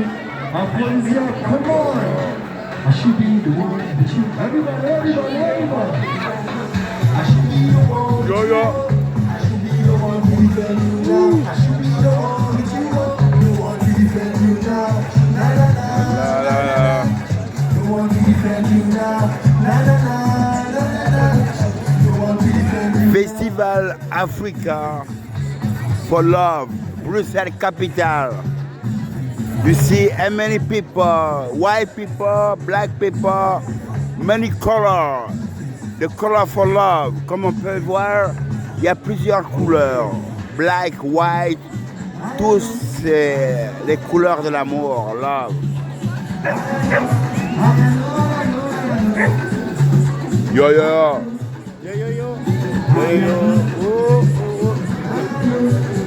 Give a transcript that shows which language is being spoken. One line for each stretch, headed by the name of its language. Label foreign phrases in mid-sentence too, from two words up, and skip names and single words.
English: Come on. I should be the one with you. Everybody. I should be the one. Yo, yo. I should be the one to defend you now. I should be the one with you. The one to defend you now. Na na na. La, la, la. The one to defend you now. Na na na. Festival Africa for Love, Bruxelles capital. You see how many people, white people, black people, many colors. The color for love,
French: comme on peut voir, il y a plusieurs couleurs.
English: Black, white,
French: tous les couleurs de l'amour, love. Yo yo. Yo yo yo. Yo yo. Oh oh oh.